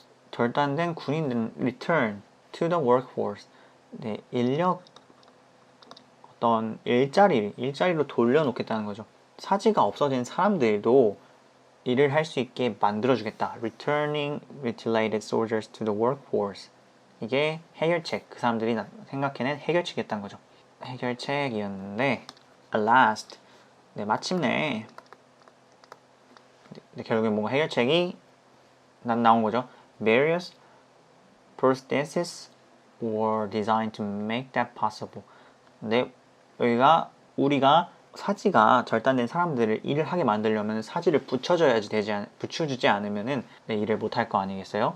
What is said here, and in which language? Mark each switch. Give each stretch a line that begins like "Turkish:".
Korean: 절단된 군인들은
English: return to the workforce.
Korean: 네, 어떤 일자리로 돌려놓겠다는 거죠. 사지가 없어진 사람들도 일을 할 수 있게 만들어주겠다.
English: Returning mutilated soldiers to the workforce.
Korean: 이게 해결책, 그 사람들이 생각해낸 해결책이었다는 거죠. 해결책이었는데
English: at last,
Korean: 네, 마침내 네, 결국엔 뭔가 해결책이 나온 거죠.
English: Various prostheses were designed to make that possible.
Korean: 근데 여기가 우리가 사지가 절단된 사람들을 일을 하게 만들려면 사지를 붙여주지 않으면은 네, 일을 못할 거 아니겠어요?